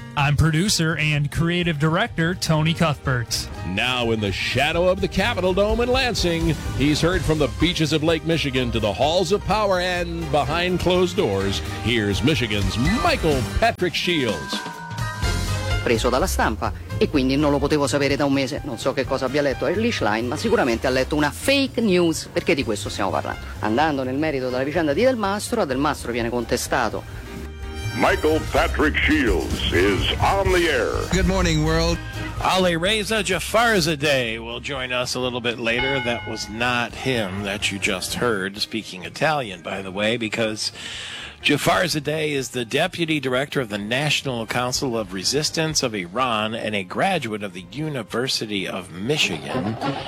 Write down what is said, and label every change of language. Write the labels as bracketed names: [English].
[English] I'm producer and creative director Tony Cuthbert. Now in the shadow of the Capitol Dome in Lansing, he's heard from the beaches of Lake Michigan to the halls of power and behind closed doors. Here's Michigan's Michael Patrick Shields. [Italian] Preso dalla stampa e quindi non lo potevo sapere da un mese. Non so che cosa abbia letto Eli Schlein, ma sicuramente ha letto una fake news, perché di questo stiamo parlando. Andando nel merito della vicenda di Del Mastro, a Del Mastro viene contestato. [English] Michael Patrick Shields is on the air. Good morning, world. Ali Reza Jafarzadeh will join us a little bit later. That was not him that you just heard, speaking Italian, by the way, because Jafarzadeh is the deputy director of the National Council of Resistance of Iran and a graduate of the University of Michigan.